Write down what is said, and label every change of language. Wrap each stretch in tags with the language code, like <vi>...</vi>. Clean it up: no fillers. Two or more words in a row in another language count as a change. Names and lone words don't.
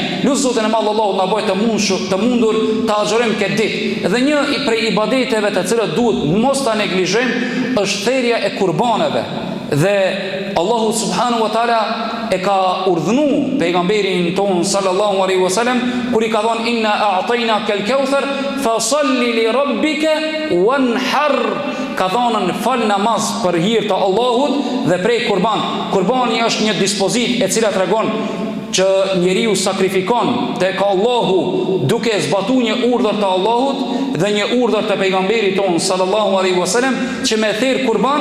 <sq>Lut Zotin e Madh Allahu na bëj të mundur të agjërojmë këtë ditë. Dhe një prej ibadeteve të cilat duhet mos ta neglizhojmë është thërrja e kurbaneve. Dhe Allahu</sq> <ar>سبحانه وتعالى</ar> <sq>e ka urdhënu pejgamberin ton</sq> <ar>صلى الله عليه وسلم</ar> <sq>kur I ka thonë</sq> <ar>إنا أعطيناك الكوثر فصل لربك وانحر,</ar> <sq>ka thonë fal namaz për hir të Allahut dhe prej kurban. Kurbani është një dispozit e cila tregon që njeriu sakrifikon tek Allahu duke zbatuar një urdhër të Allahut dhe një urdhër të pejgamberit ton</sq> <ar>صلى الله عليه وسلم</ar> <sq>që me therr kurban.</sq>